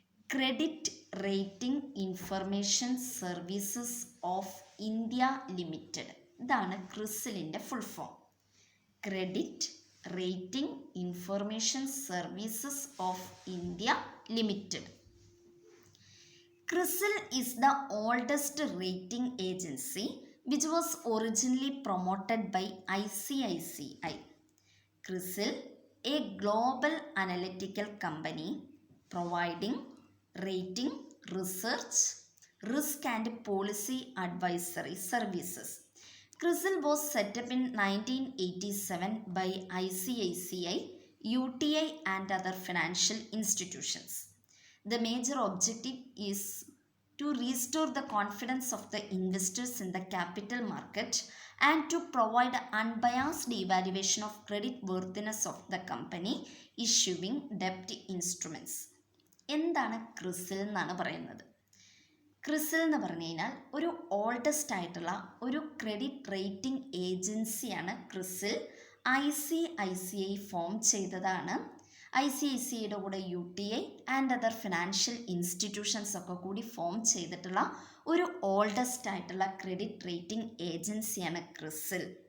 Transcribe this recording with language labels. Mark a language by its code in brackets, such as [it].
[en] credit rating information services of India limited, [ml] ഇതാണ് ക്രിസിലിൻ്റെ [en] Full form. Credit rating information services of India limited. CRISIL is the oldest rating agency which was originally promoted by ICICI. CRISIL, a global analytical company providing rating, research, risk and policy advisory services. CRISIL was set up in 1987 by ICICI, UTI and other financial institutions. The major objective is to restore the confidence of the investors in the capital market and to provide unbiased evaluation of credit worthiness of the company issuing debt instruments. [ml] എന്താണ് ക്രിസിൽ എന്നാണ് പറയുന്നത്? ക്രിസിൽ എന്ന് പറഞ്ഞു കഴിഞ്ഞാൽ ഒരു oldest ആയിട്ടുള്ള ഒരു credit rating ഏജൻസിയാണ് ക്രിസിൽ. ICICI ഫോം ചെയ്തതാണ്. ICICIയുടെ കൂടെ UTI and other financial institutions ഒക്കെ കൂടി ഫോം ചെയ്തിട്ടുള്ള ഒരു ഓൾഡസ്റ്റ് ആയിട്ടുള്ള ക്രെഡിറ്റ് റേറ്റിംഗ് ഏജൻസിയാണ് ക്രിസിൽ.